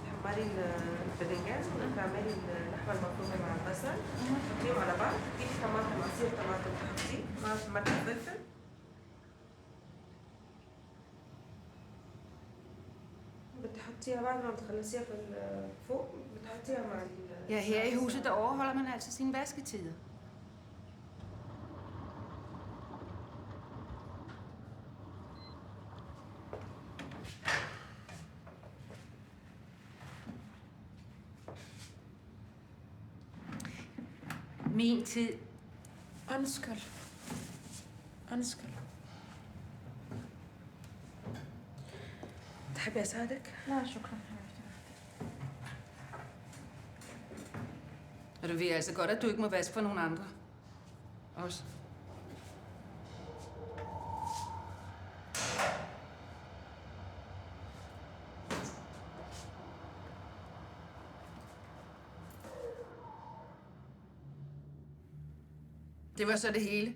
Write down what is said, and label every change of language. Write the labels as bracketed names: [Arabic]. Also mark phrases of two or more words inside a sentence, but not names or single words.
[Arabic] تحمري الباذنجان وتعملي اللحمه المفرومه مع البصل تحطيهم على بعض، تجيبي طماطم عصير طماطم تحطيه مع ملح وفلفل. بتحطيها بعد ما بتخلصيها في فوق بتحطيها مع [Danish] Ja, her i huset, der overholder man altså sine vasketider. Min tid. Undskyld. Undskyld. [Arabic] تحبي اساعدك؟ لا شكرا حبيبتي. [Danish] Og du ved altså godt, at du ikke må vaske for nogen andre. Også. Det var så det hele.